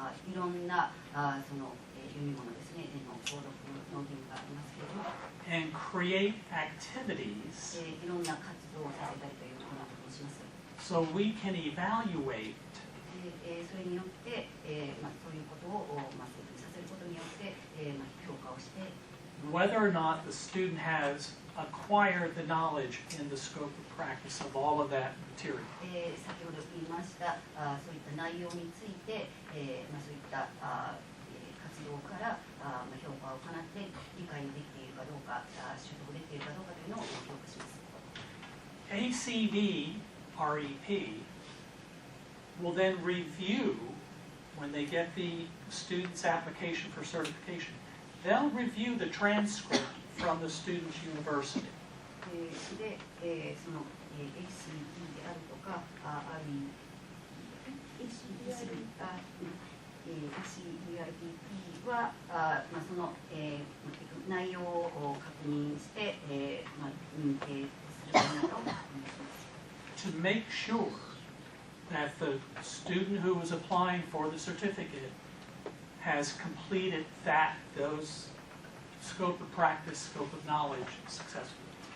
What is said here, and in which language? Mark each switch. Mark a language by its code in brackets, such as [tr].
[ja] いろんなその読み物ですね、購読の義務がありますけれども、 [en] and create activities [ja] いろんな活動をさせたりというようなことをします。 [en] so we can evaluate [ja] それによって、そういうことを設定させることによって、評価をして、 [en] whether or not the student has acquired the knowledge in the scope of practice of all of that material. [ja] 先ほど言いましたそういった内容について、そういった活動から評価を行って理解できているかどうか、習得できているかどうかというのを評価します。 [en] ACD REP will then review, when they get the student's application for certification, they'll review the transcript from the student's university. [ja] で、その、ACE であるとか、ACEIPP は、その、内容を確認して、認定することなどをお願いします。 [en] To make sure that the student who is applying for the certificate has completed those scope of practice, scope of knowledge successfully.